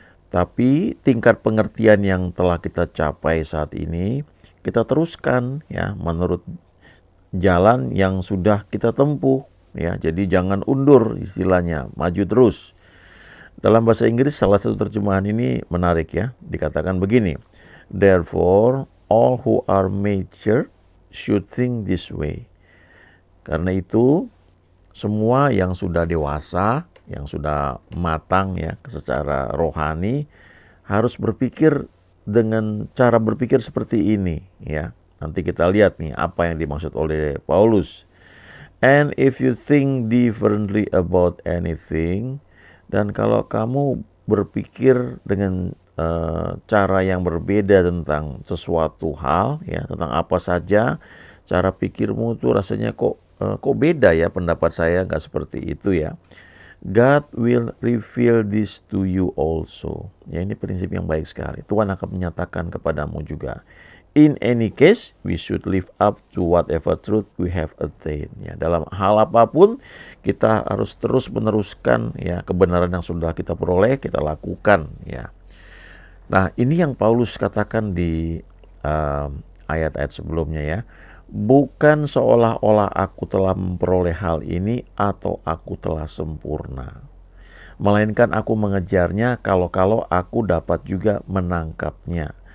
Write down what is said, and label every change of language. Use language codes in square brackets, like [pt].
[id] Tapi tingkat pengertian yang telah kita capai saat ini, kita teruskan, ya, menurut jalan yang sudah kita tempuh. Ya, jadi jangan undur istilahnya, maju terus. Dalam bahasa Inggris salah satu terjemahan ini menarik, ya. Dikatakan begini, [en] therefore all who are mature should think this way. [id] Karena itu semua yang sudah dewasa, yang sudah matang, ya, secara rohani harus berpikir dengan cara berpikir seperti ini, ya. Nanti kita lihat nih apa yang dimaksud oleh Paulus. [en] And if you think differently about anything, [id] dan kalau kamu berpikir dengan cara yang berbeda tentang sesuatu hal, ya, tentang apa saja, cara pikirmu tuh rasanya kok beda ya, pendapat saya nggak seperti itu ya. [en] God will reveal this to you also. [id] Ya, ini prinsip yang baik sekali. Tuhan akan menyatakan kepadamu juga. [en] In any case, we should live up to whatever truth we have attained. [id] Ya, dalam hal apapun, kita harus terus meneruskan, ya, kebenaran yang sudah kita peroleh, kita lakukan. Ya. Nah, ini yang Paulus katakan di ayat-ayat sebelumnya, ya. Bukan seolah-olah aku telah memperoleh hal ini atau aku telah sempurna, melainkan aku mengejarnya kalau-kalau aku dapat juga menangkapnya.